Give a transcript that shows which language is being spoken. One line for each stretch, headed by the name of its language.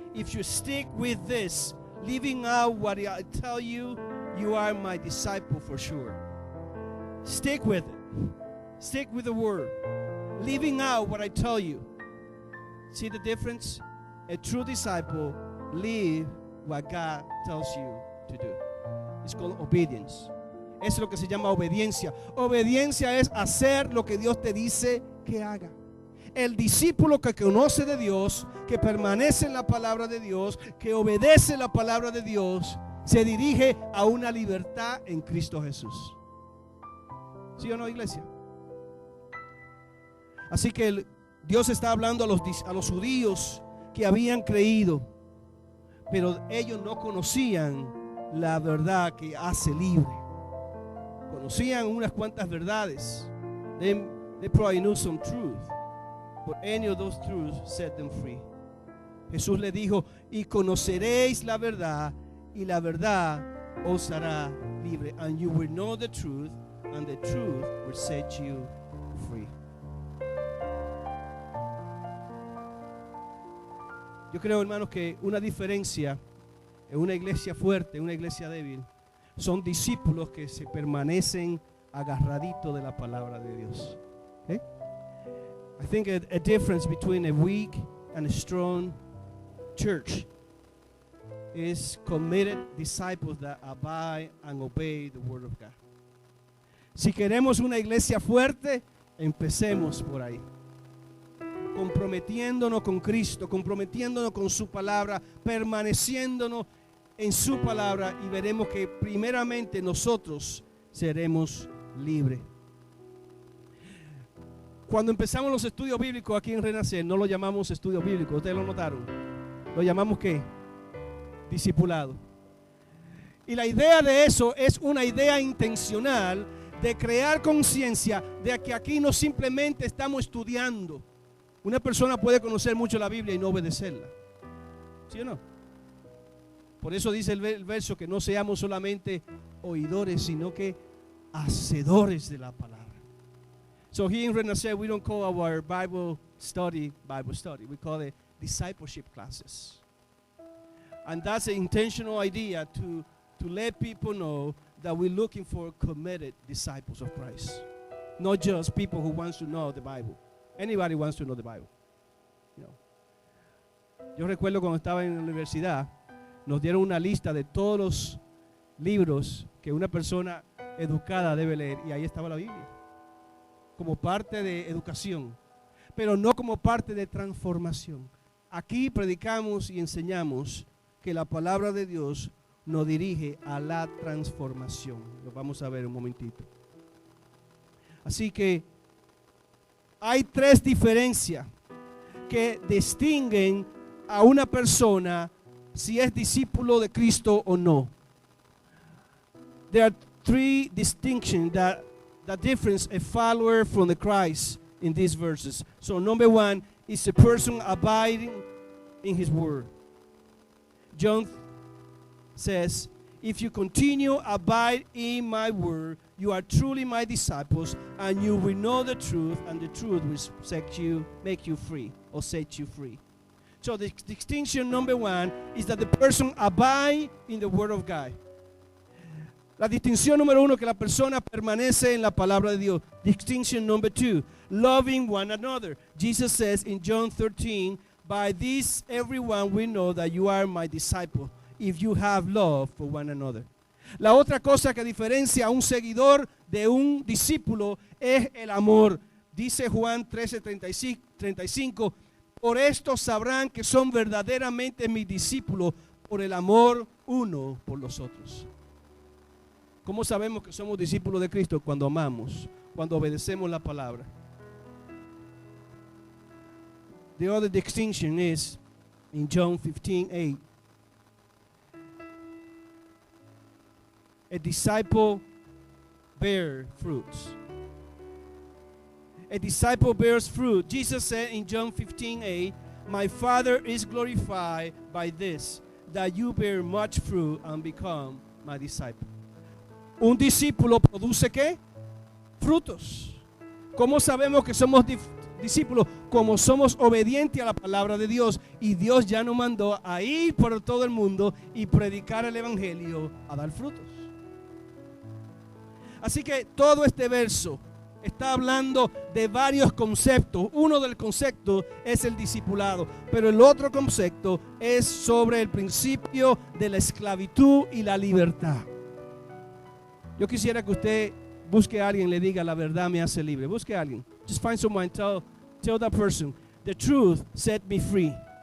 English: If you stick with this, living out what I tell you, you are my disciple for sure. Stick with it. Stick with the word. Living out what I tell you. See the difference? A true disciple live what God tells you to do. It's called obedience.
Spanish: Es lo que se llama obediencia. Obediencia es hacer lo que Dios te dice que haga. El discípulo que conoce de Dios, que permanece en la palabra de Dios, que obedece la palabra de Dios, se dirige a una libertad en Cristo Jesús. ¿Sí o no, iglesia? Así que Dios está hablando a los judíos que habían creído, pero ellos no conocían la verdad que hace libre. Conocían unas cuantas verdades.
English: They probably knew some truth, but any of those truths set them free.
Spanish: Jesús le dijo, y conoceréis la verdad, y la verdad os hará libre.
English: And you will know the truth, and the truth will set you free.
Spanish: Yo creo, hermanos, que una diferencia en una iglesia fuerte, en una iglesia débil, son discípulos que se permanecen agarraditos de la palabra de Dios. Okay?
English: I think a difference between a weak and a strong church is committed disciples that abide and obey the word of God.
Spanish: Si queremos una iglesia fuerte, empecemos por ahí. Comprometiéndonos con Cristo, comprometiéndonos con su palabra, permaneciéndonos en su palabra, y veremos que primeramente nosotros seremos libres. Cuando empezamos los estudios bíblicos aquí en Renacer, no lo llamamos estudios bíblicos, ustedes lo notaron. Lo llamamos ¿qué? Discipulado. Y la idea de eso es una idea intencional de crear conciencia de que aquí no simplemente estamos estudiando. Una persona puede conocer mucho la Biblia y no obedecerla. ¿Sí o no? Por eso dice el verso que no seamos solamente oidores, sino que hacedores de la palabra.
English: So here in
Spanish: Renacer,
English: we don't call our Bible study. We call it discipleship classes. And that's an intentional idea to let people know that we're looking for committed disciples of Christ. Not just people who wants to know the Bible. Anybody wants to know the Bible. You know.
Spanish: Yo recuerdo cuando estaba en la universidad, nos dieron una lista de todos los libros que una persona educada debe leer, y ahí estaba la Biblia, como parte de educación, pero no como parte de transformación. Aquí predicamos y enseñamos que la palabra de Dios nos dirige a la transformación. Lo vamos a ver un momentito. Así que hay tres diferencias que distinguen a una persona si es discípulo de Cristo o no.
English: There are three distinctions that difference a follower from the Christ in these verses. So number one is a person abiding in his word. John says, if you continue abide in my word, you are truly my disciples, and you will know the truth, and the truth will make you free, or set you free. So the distinction number one is that the person abide in the word of God.
Spanish: La distinción número uno, que la persona permanece en la palabra de Dios.
English: Distinction number two, loving one another. Jesus says in John 13, by this everyone will know that you are my disciple, if you have love for one another.
Spanish: La otra cosa que diferencia a un seguidor de un discípulo es el amor. Dice Juan 13:35, por esto sabrán que son verdaderamente mis discípulos, por el amor uno por los otros. ¿Cómo sabemos que somos discípulos de Cristo? Cuando amamos, cuando obedecemos la palabra.
English: The other distinction is in John 15:8. A disciple bears fruits. A disciple bears fruit. Jesus said in John 15:8, my Father is glorified by this, that you bear much fruit and become my disciple.
Spanish: Un discípulo produce ¿qué? Frutos. ¿Cómo sabemos que somos discípulos? Como somos obedientes a la palabra de Dios, y Dios ya nos mandó a ir por todo el mundo y predicar el evangelio, a dar frutos. Así que todo este verso está hablando de varios conceptos. Uno del conceptos es el discipulado, pero el otro concepto es sobre el principio de la esclavitud y la libertad. Yo quisiera que usted busque a alguien y le diga, la verdad me hace libre. Busque a alguien.
English: Just find someone, tell that person, the truth set me free.